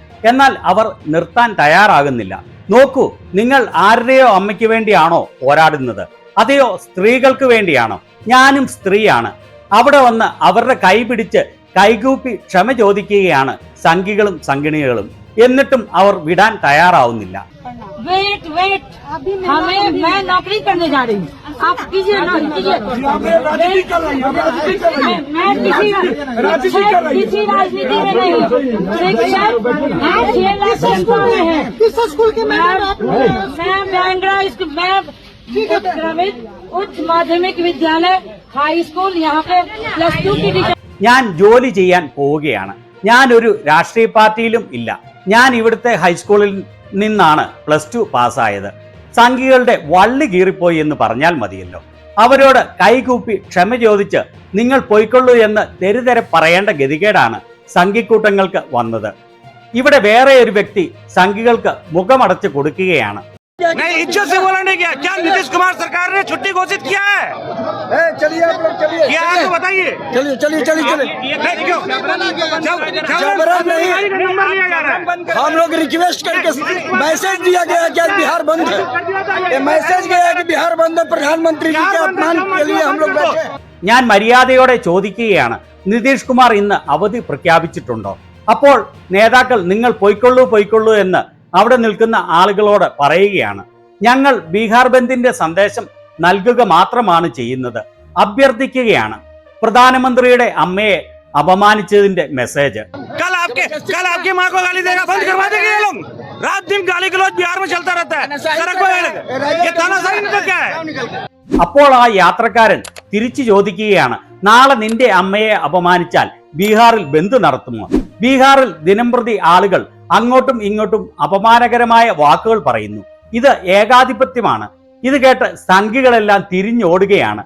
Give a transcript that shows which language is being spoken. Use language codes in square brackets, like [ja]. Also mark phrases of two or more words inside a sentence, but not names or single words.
[ml] എന്നാൽ അവർ നിർത്താൻ തയ്യാറാകുന്നില്ല. നോക്കൂ, നിങ്ങൾ ആരുടെയോ അമ്മയ്ക്ക് വേണ്ടിയാണോ പോരാടുന്നത്? അതെയോ സ്ത്രീകൾക്ക് വേണ്ടിയാണോ? ഞാനും സ്ത്രീയാണ്. അവിടെ വന്ന് അവരുടെ കൈ പിടിച്ച് കൈകൂപ്പി ക്ഷമ ചോദിക്കുകയാണ് സംഘികളും സംഘിണികളും. എന്നിട്ടും അവർ വിടാൻ തയ്യാറാവുന്നില്ല. [en] wait wait [hi] हमें मैं नौकरी करने जा रही हूँ, आप कीजिए ना कीजिए। मैं किसी राजनीति में नहीं हूँ। शिक्षक 6 लाख स्कूल में है। किस स्कूल के? मैं बैंगरा उच्च माध्यमिक विद्यालय [en] high school [hi] यहाँ पे +2 की टीचर। [ml] ഞാൻ ജോലി ചെയ്യാൻ പോവുകയാണ്. ഞാൻ ഒരു രാഷ്ട്രീയ പാർട്ടിയിലും ഇല്ല. ഞാൻ ഇവിടുത്തെ ഹൈസ്കൂളിൽ നിന്നാണ് +2 പാസ്സായത്. സംഘികളുടെ വള്ളി കീറിപ്പോയി എന്ന് പറഞ്ഞാൽ മതിയല്ലോ. അവരോട് കൈകൂപ്പി ക്ഷമ ചോദിച്ച് നിങ്ങൾ പോയിക്കൊള്ളൂ എന്ന് തെരുതെരെ പറയേണ്ട ഗതികേടാണ് സംഘിക്കൂട്ടങ്ങൾക്ക് വന്നത്. ഇവിടെ വേറെ ഒരു വ്യക്തി സംഘികൾക്ക് മുഖമടച്ച് കൊടുക്കുകയാണ്. [hi] नहीं, इज्जत से बोला नहीं गया। क्या नीतीश कुमार सरकार ने छुट्टी घोषित किया है? चलिए आप लोग चलिए। क्या है तो बताइए। चलिए चलिए चलिए चलिए। क्यों? जबरन नहीं, हम लोग रिक्वेस्ट करके मैसेज दिया गया कि आज बिहार बंद है। ये मैसेज गया कि बिहार बंद है। प्रधानमंत्री जी के अपमान के लिए हम लोग बैठे। [ml] ഞാൻ മര്യാദയോടെ ചോദിക്കുകയാണ്, നിതീഷ് കുമാർ ഇന്ന് അവധി പ്രഖ്യാപിച്ചിട്ടുണ്ടോ? അപ്പോൾ നേതാക്കൾ നിങ്ങൾ പോയിക്കൊള്ളൂ എന്ന് അവിടെ നിൽക്കുന്ന ആളുകളോട് പറയുകയാണ്. ഞങ്ങൾ ബീഹാർ ബന്ദിന്റെ സന്ദേശം നൽകുക മാത്രമാണ് ചെയ്യുന്നത്, അഭ്യർത്ഥിക്കുകയാണ്. പ്രധാനമന്ത്രിയുടെ അമ്മയെ [hi] अपमानित मैसेज कल आपकी माँ को गाली देगा, बंद करवा देंगे ये लोग। रात दिन गाली गलौज बिहार में चलता रहता है। ये तानाशाही नहीं तो क्या है। [ml] അപ്പോൾ ആ യാത്രക്കാരൻ തിരിച്ചു ചോദിക്കുകയാണ്, നാളെ നിന്റെ അമ്മയെ അപമാനിച്ചാൽ ബീഹാറിൽ ബന്ദ് നടത്തുമോ? ബീഹാറിൽ ദിനംപ്രതി ആളുകൾ അങ്ങോട്ടും ഇങ്ങോട്ടും അപമാനകരമായ വാക്കുകൾ പറയുന്നു. ഇത് ഏകാധിപത്യമാണ്. ഇത് കേട്ട് സംഘികളെല്ലാം തിരിഞ്ഞോടുകയാണ്.